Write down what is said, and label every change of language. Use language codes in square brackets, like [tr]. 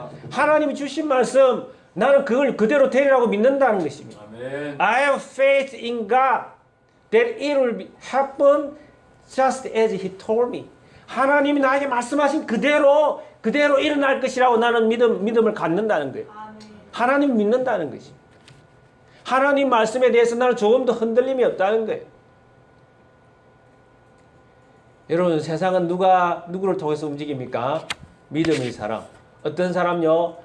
[ko] 하나님이 주신 말씀 나는 그걸 그대로 되리라고 믿는다는 것입니다. 아멘. [en] I have faith in God that it will happen just as He told me. [ko] 하나님이 나에게 말씀하신 그대로 일어날 것이라고 나는 믿음을 갖는다는 거예요. 하나님 믿는다는 것입니다. 하나님 말씀에 대해서 나는 조금도 흔들림이 없다는 거예요. 여러분 세상은 누구를 통해서 움직입니까? 믿음의 사람. 어떤 사람요?